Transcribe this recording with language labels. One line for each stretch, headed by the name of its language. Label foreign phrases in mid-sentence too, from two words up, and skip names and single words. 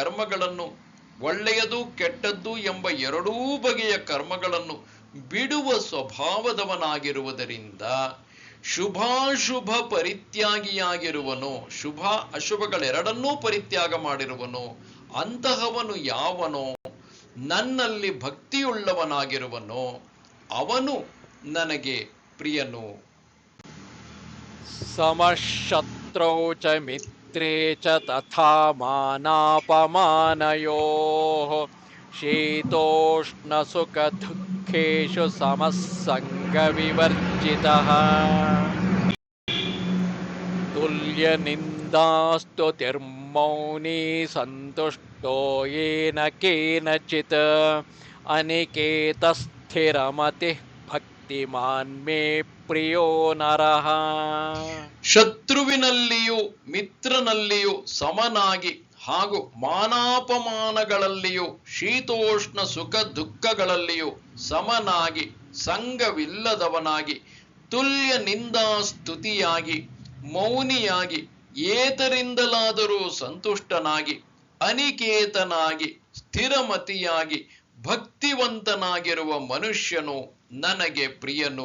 Kannada: ಕರ್ಮಗಳನ್ನು ಬಿಡುವ ಸ್ವಭಾವದವನಾಗಿರುವುದರಿಂದ ಶುಭಾಶುಭ ಪರಿತ್ಯಾಗಿಯಾಗಿರುವನೋ, ಶುಭ ಅಶುಭಗಳೆರಡನ್ನೂ ಪರಿತ್ಯಾಗ ಮಾಡಿರುವನೋ ಅಂತಹವನು ಯಾವನೋ, ನನ್ನಲ್ಲಿ ಭಕ್ತಿಯುಳ್ಳವನಾಗಿರುವನೋ ಅವನು ನನಗೆ ಪ್ರಿಯನು.
Sanskrit: ಸಮಶತ್ರೌ ಚ ಮಿತ್ರೇ ಚ ತಥಾ ಮಾನಾಪಮಾನಯೋಃ ಶೀತೋಷ್ಣ ಸುಖ ದುಃಖೇಷು ಸಮಃ ಸಂಗ ವಿವರ್ಜಿತಃ. ತುಲ್ಯ ನಿಂದಾಸ್ತುತಿರ್ಮೌನಿ ಸಂತುಷ್ಟೋ ಯೇನ ಕೇನಚಿತ್ ಅನಿಕೇತ ಸ್ಥಿರಮತಿಃ ಭಕ್ತಿಮಾನ್ ಮೇ ಪ್ರಿಯೋ ನರಃ.
Kannada: ಶತ್ರುವಿನಲ್ಲಿಯೂ ಮಿತ್ರನಲ್ಲಿಯೂ ಸಮನಾಗಿ ಹಾಗೂ ಮಾನಾಪಮಾನಗಳಲ್ಲಿಯೂ ಶೀತೋಷ್ಣ ಸುಖ ದುಃಖಗಳಲ್ಲಿಯೂ ಸಮನಾಗಿ, ಸಂಗವಿಲ್ಲದವನಾಗಿ, ತುಲ್ಯ ನಿಂದಾಸ್ತುತಿಯಾಗಿ, ಮೌನಿಯಾಗಿ, ಏತರಿಂದಲಾದರೂ ಸಂತುಷ್ಟನಾಗಿ, ಅನಿಕೇತನಾಗಿ, ಸ್ಥಿರಮತಿಯಾಗಿ, ಭಕ್ತಿವಂತನಾಗಿರುವ ಮನುಷ್ಯನು ನನಗೆ ಪ್ರಿಯನು.